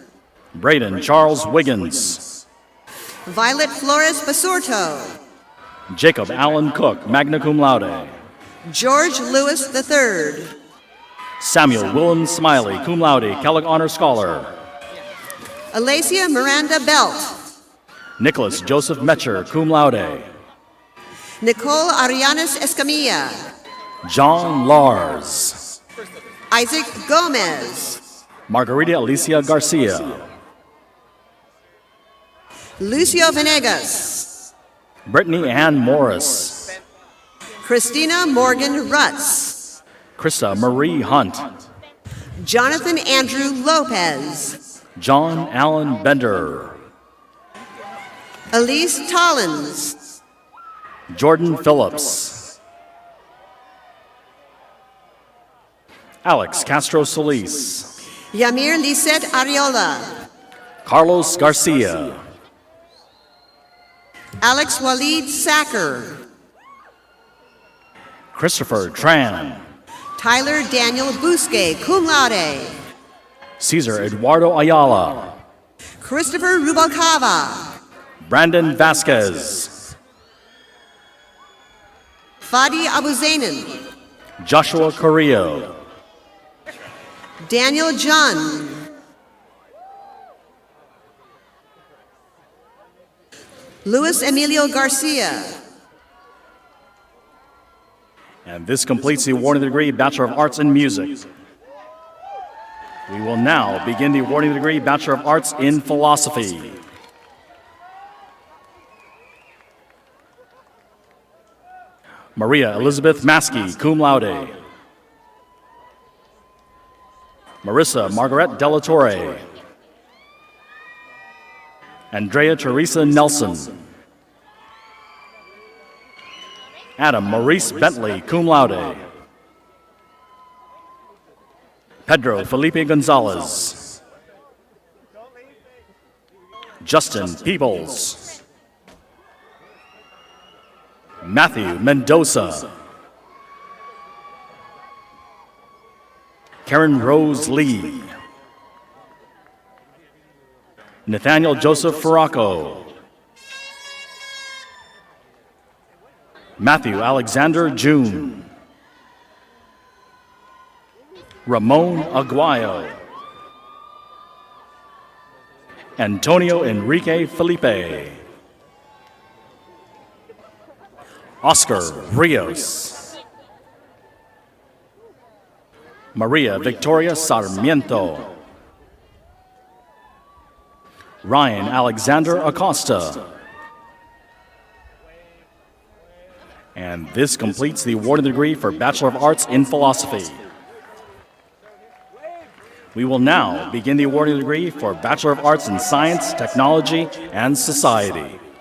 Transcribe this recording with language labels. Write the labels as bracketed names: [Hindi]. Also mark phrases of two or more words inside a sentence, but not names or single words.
[English] Braden Charles Wiggins, Violet Flores Basurto, Jacob Allen Cook, [Latin] magna cum laude. [English] George Lewis III, Samuel Willem Smiley, [Latin] cum laude, [English] Kellogg Honor Scholar. Alacia Miranda Belt, Nicholas Joseph Metcher, [Latin] cum laude. [English] Nicole Arianes Escamilla, John Lars, Isaac Gomez, Margarita Alicia Garcia, Lucio Venegas, Brittany Ann Morris, Christina Morgan Rutz, Krista Marie Hunt, Jonathan Andrew Lopez, John Allen Bender, Elise Tollins, Jordan Phillips, Alex Castro Solis, Yamir Lisette Ariola, Carlos Garcia, Alex Walid Sacker, Christopher Tran, Tyler Daniel Busque, [Latin] cum laude, [English] Cesar Eduardo Ayala, Christopher Rubalcava, Brandon Vasquez, Fadi Abuzainen, Joshua Carrillo, Daniel Jun, Luis Emilio Garcia, and this completes the awarding of the degree Bachelor of Arts in Music. We will now begin the awarding of the degree Bachelor of Arts in Philosophy. Maria Elizabeth Maskey, [Latin] cum laude. [English] Marissa Margaret Della Torre. Andrea Teresa Nelson. Adam Maurice Bentley, [Latin] cum laude. [English] Pedro Felipe Gonzalez. Justin Peebles. Matthew Mendoza. Karen Rose Lee. Nathaniel Joseph Farraco. Matthew Alexander June. Ramon Aguayo. Antonio Enrique Felipe. Oscar Rios. Maria Victoria Sarmiento. Ryan Alexander Acosta. And this completes the awarding degree for Bachelor of Arts in Philosophy. We will now begin the awarding degree for Bachelor of Arts in Science, Technology, and Society.